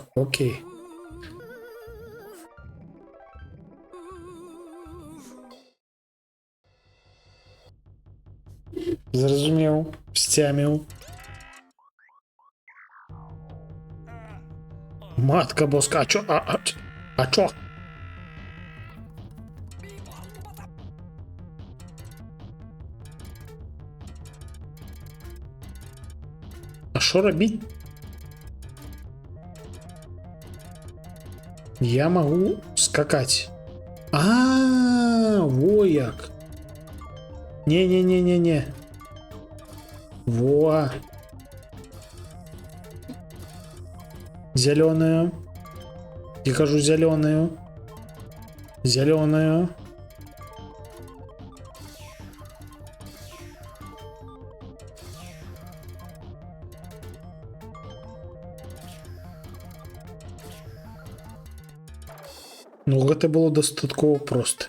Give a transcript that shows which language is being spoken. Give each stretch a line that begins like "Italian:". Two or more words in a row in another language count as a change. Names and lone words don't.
Belarusian: Окей. Зразумеў, сцяміў.
Polish: Матка боска,
Russian: а чо? А чо?
Ukrainian: А що робіть?
Russian: Я могу скакать. Во як. Не. Во. Зеленую.
Belarusian: Я кажу зеленую. Зеленую. Ну, гэта было дастаткова проста.